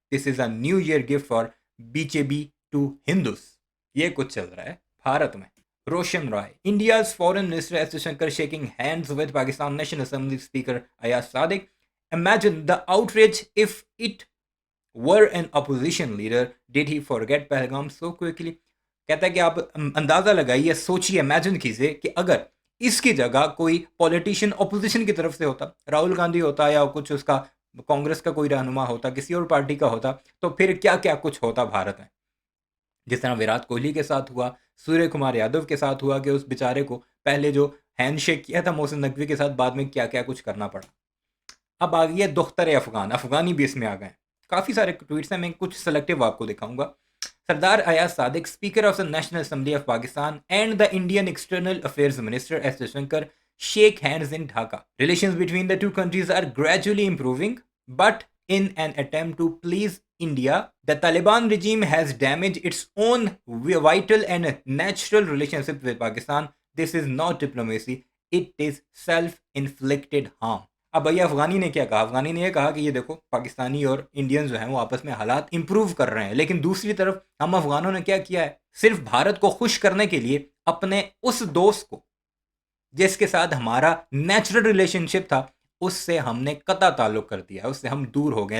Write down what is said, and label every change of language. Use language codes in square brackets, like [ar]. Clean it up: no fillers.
[en] This is a New Year gift for BJP to Hindus. [hi] ये कुछ चल रहा है भारत में। [en] Roshan Rai. India's Foreign Minister S. Jaishankar shaking hands with Pakistan National Assembly Speaker Ayaz Sadiq. Imagine the outrage if it were an opposition leader. Did he forget Pahalgam so quickly? [hi] कहता है कि आप अंदाज़ा लगाइए, सोचिए, imagine कीजिए कि अगर इसकी जगह कोई पॉलिटिशियन ऑपोजिशन की तरफ से होता, राहुल गांधी होता या कुछ उसका कांग्रेस का कोई रहनुमा होता, किसी और पार्टी का होता, तो फिर क्या क्या कुछ होता भारत में। जिस तरह विराट कोहली के साथ हुआ, सूर्य कुमार यादव के साथ हुआ कि उस बेचारे को पहले जो हैंडशेक किया था मोहसिन नकवी के साथ, बाद में क्या क्या कुछ करना पड़ा। अब आ गई है दुख्तर अफगान, अफगानी भी इसमें आ गए। काफ़ी सारे ट्वीट्स हैं, मैं कुछ सेलेक्टिव आपको दिखाऊंगा। [en] Sardar Ayaz Sadiq, speaker of the national assembly of Pakistan and the Indian external affairs minister S Jaishankar shake hands in Dhaka. Relations between the two countries are gradually improving, but in an attempt to please India, the Taliban regime has damaged its own vital and natural relationship with Pakistan. This is not diplomacy, it is self-inflicted harm. [hi] अब भैया अफगानी ने क्या कहा? अफगानी ने यह कहा कि ये देखो पाकिस्तानी और इंडियन जो हैं वो आपस में हालात इंप्रूव कर रहे हैं, लेकिन दूसरी तरफ हम अफगानों ने क्या किया है? सिर्फ भारत को खुश करने के लिए अपने उस दोस्त को जिसके साथ हमारा नेचुरल रिलेशनशिप था उससे हमने कता ताल्लुक कर दिया, उससे हम दूर हो गए।